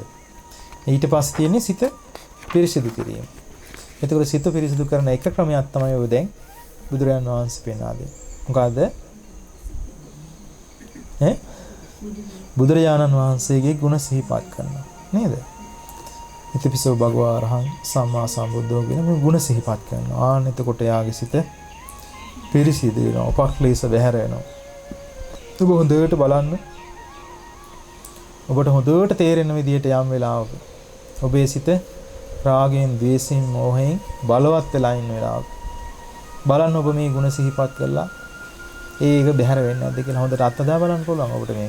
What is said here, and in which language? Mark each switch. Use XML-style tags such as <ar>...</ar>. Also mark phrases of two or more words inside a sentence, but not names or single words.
<si>ඊට පස්සේ තියෙන්නේ සිත පිරිසිදු කිරීම. එතකොට සිත පිරිසිදු කරන එක ක්‍රමයක් තමයි ඔය දැන් බුදුරජාන් වහන්සේ පෙන්වා දෙන්නේ. මොකද බුදුරජාණන් වහන්සේගේ ගුණ සිහිපත් කරනවා නේද?</si> <pi>ඉතිපිසෝ භගවා අරහං සම්මා සම්බුද්ධෝ</pi> <si>කියන මේ ගුණ සිහිපත් කරනවා. ආන්න එතකොට යාගේ සිත පිරිසිදු වෙනවා. උපක්ලේශ බැහැර වෙනවා. ඔබ හොඳට බලන්න. ඔබට හොඳට තේරෙන විදිහට යම් වෙලාවක ඔබේ සිත රාගයෙන්, ද්වේෂයෙන්, මෝහයෙන් බලවත් වෙලා ඉන්න වෙලාවක බලන්න ඔබ මේ ගුණ සිහිපත් කළා ඒක බැහැර වෙන්නේ නැද්ද කියලා හොඳට අත්දැක බලන්න පුළුවන් ඔබට මේක.</si>